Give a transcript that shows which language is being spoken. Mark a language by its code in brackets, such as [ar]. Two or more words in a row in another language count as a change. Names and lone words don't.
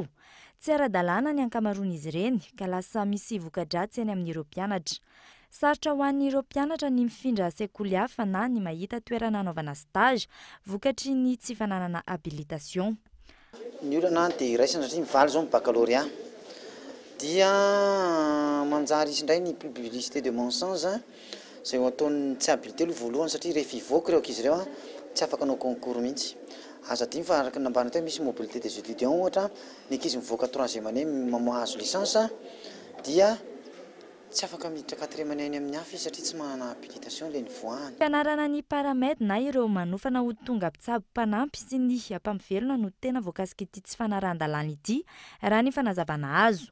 [mg] Tsy ara-dalàna ny ankamaroan'izy ireny ka lasa misy voka-dratsy eny amin'ireo mpianatra. Sarotra ho an'ireo mpianatra ny mifindra sekoly hafa na ny mahita toerana anaovana stage vokatry ny tsy fananana habilitation. Ny olana dia iraisana satria mivaly zao ny baccalauréat dia manjary izy indray ny [fr] publicité de mon sens [mg] zay ataony tsy habilité aloha voalohany satria rehefa hivoaka ireo ankizy ireo tsy afaka hanao concours mihitsy. Aza dimy fa araka nambana teo misy [fr] mobilité des étudiants [mg] ohatra ny ankizy mivoaka [fr] 3e année [mg] mahazo licence dia tsy afaka miditra [fr] 4e année [mg] amin'ny hafa izy satria tsy manana habilitation le nivoahany. Fianarana ny paramètre na ireo manofana ho tonga mpitsabo mpanampy sy ny ampamivelona no tena voakasika ity tsy fanaran-dalàna ity raha ny fanazavana azo.